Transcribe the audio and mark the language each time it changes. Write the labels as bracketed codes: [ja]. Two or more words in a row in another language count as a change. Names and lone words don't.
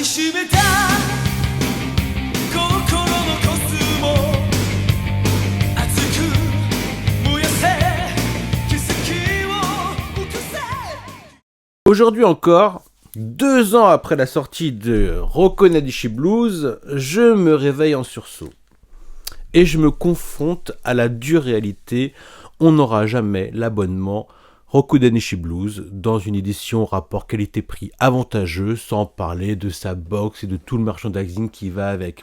[ja] しめた心のコスモ熱く燃やせ奇跡を起こせ。 [fr] Aujourd'hui encore, 2 ans après la sortie de Rocco Nadishi Blues, je me réveille en sursaut. Et je me confronte à la dure réalité, on n'aura jamais l'abonnement Rocco Nadishi Blues dans une édition rapport qualité-prix avantageux, sans parler de sa box et de tout le merchandising qui va avec.